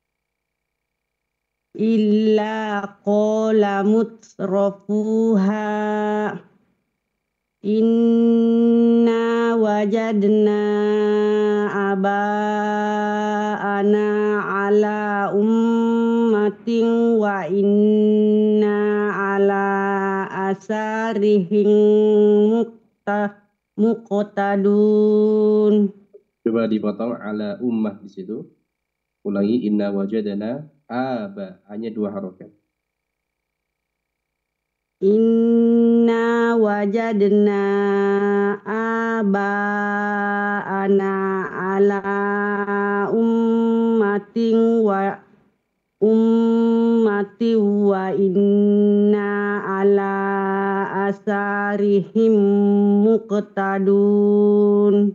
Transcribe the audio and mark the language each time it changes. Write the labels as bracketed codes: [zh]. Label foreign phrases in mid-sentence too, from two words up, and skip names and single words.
[ar] إلا قال مترفوها إنا وجدنا آباءنا على أمة وإنا على آثارهم مقتدون. [id] Coba dipotong [ar] على أمة [id] di situ. Ulangi [ar] إنا وجدنا آبا, [id] hanya 2 harokat. [ar] إنا وجدنا آباءنا على أمة وإنا على آثارهم مقتدون.